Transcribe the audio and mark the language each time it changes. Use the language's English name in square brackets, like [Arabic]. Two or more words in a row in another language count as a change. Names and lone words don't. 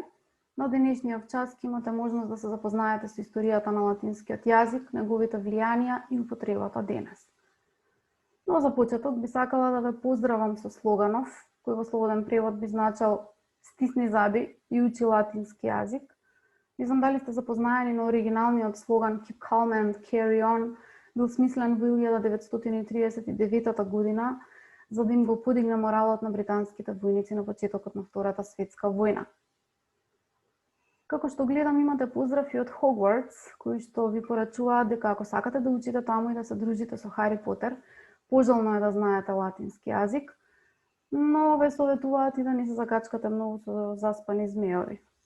[Macedonian] На денешниот час ќе имате можност да се запознаете со историјата на латинскиот јазик, неговите влијанија и употребата денес. Но за почеток би сакала да ве поздравам со слоганов, кој во слободен превод би значал "Стисни заби и учи латински јазик". Не знам дали сте запознаени на оригиналниот слоган [English] "Keep calm and carry on", [Macedonian] бил смислен во 1939 година, за да им го подигне моралот на британските војници на почетокот на Втората светска војна. Како што гледам, имате поздрав и од Хогвартс, кои што ви порачуваат дека ако сакате да учите таму и да се дружите со Хари Потер, пожелно е да знаете латински јазик, но ве советуваат и да не се закачкате многу со заспани змеови.